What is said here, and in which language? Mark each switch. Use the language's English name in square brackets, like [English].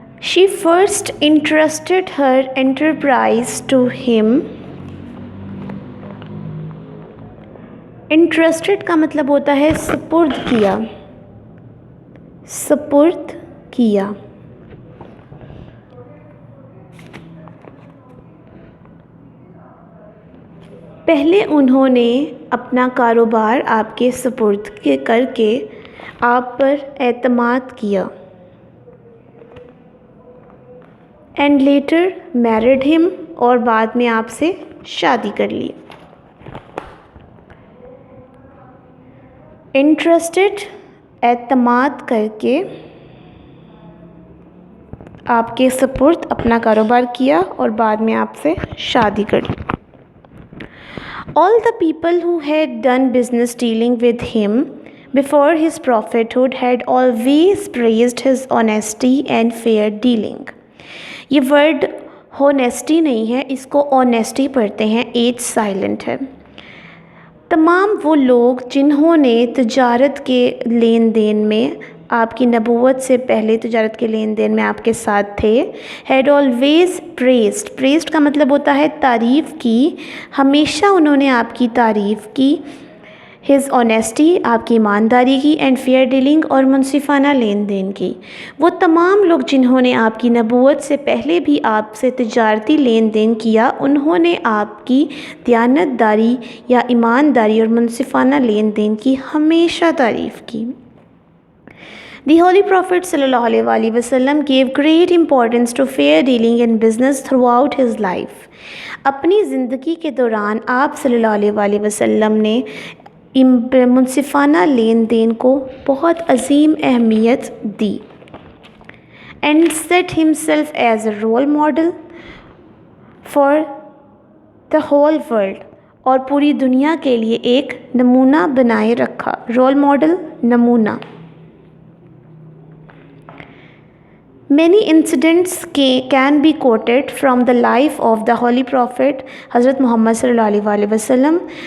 [English] She first entrusted her enterprise to him. [Urdu] Interested کا مطلب ہوتا ہے سپرد کیا. سپرد کیا. پہلے انہوں نے اپنا کاروبار آپ کے سپرد کر کے آپ پر اعتماد کیا. [English] and later married him, [Urdu] اور بعد میں آپ سے شادی کر لی. انٹرسٹڈ اعتماد کر کے آپ کے سپرد اپنا کاروبار کیا اور بعد میں آپ سے شادی کر لی. [English] All the people who had done business dealing with him before his prophethood had always praised his honesty and fair dealing. [Urdu] یہ ورڈ honesty نہیں ہے، اس کو honesty پڑھتے ہیں، ایچ سائلنٹ ہے. تمام وہ لوگ جنہوں نے تجارت کے لین دین میں آپ کی نبوت سے پہلے تجارت کے لین دین میں آپ کے ساتھ تھے، [English] he'd always praised [Urdu] کا مطلب ہوتا ہے تعریف کی. ہمیشہ انہوں نے آپ کی تعریف کی. [English] his honesty, [Urdu] آپ کی ایمانداری کی. [English] and fair dealing, [Urdu] اور منصفانہ لین دین کی. وہ تمام لوگ جنہوں نے آپ کی نبوت سے پہلے بھی آپ سے تجارتی لین دین کیا، انہوں نے آپ کی دیانت داری یا ایمانداری اور منصفانہ لین دین کی ہمیشہ تعریف کی. [English] The Holy Prophet صلی اللہ علیہ وسلم gave great importance to fair dealing in business throughout his life. [Urdu] اپنی زندگی کے دوران آپ صلی اللہ علیہ وسلم نے منصفانہ لین دین کو بہت عظیم اہمیت دی. [English] and set himself as a role model for the whole world، [Urdu] اور پوری دنیا کے لیے ایک نمونہ بنائے رکھا. رول ماڈل، نمونہ. [English] Many incidents can be quoted from the life of the Holy Prophet حضرت محمد صلی اللہ علیہ وسلم.